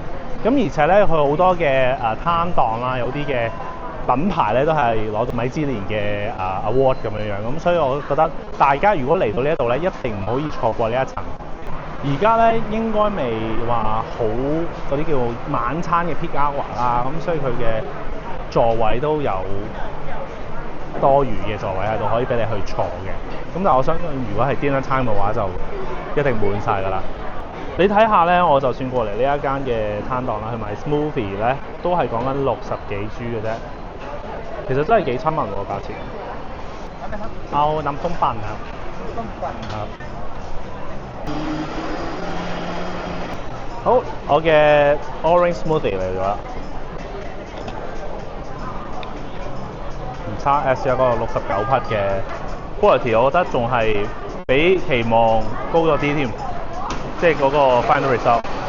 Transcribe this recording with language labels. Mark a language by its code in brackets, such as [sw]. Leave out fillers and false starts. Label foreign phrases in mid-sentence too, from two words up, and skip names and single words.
[yue] 咁而且咧佢好多嘅攤檔啦，有啲嘅品牌咧都係攞到米芝蓮嘅award 咁樣樣，咁所以我覺得大家如果嚟到呢一度咧，一定唔可以錯過呢一層。而家咧應該未話好嗰啲叫晚餐嘅 [en] peak hour [yue] 啦，咁所以佢嘅座位都有多餘嘅座位喺度，可以俾你去坐嘅。咁但係我相信如果係 [en] dinner time [yue] 嘅話，就一定滿晒㗎啦。你睇下咧，我就算過嚟呢一間嘅攤檔啦，去買 smoothie 咧，都係講緊60幾 G 嘅啫。其實真係幾親民喎價錢。 [th] เอาน้ำส้มปั่นครับส้มปั่นครับ。 [yue] 好，我嘅 [en] orange smoothie [yue] 嚟咗啦。唔差 S 有個69匹嘅 quality 我覺得仲係比期望高咗啲添，即係嗰個 [en] final result。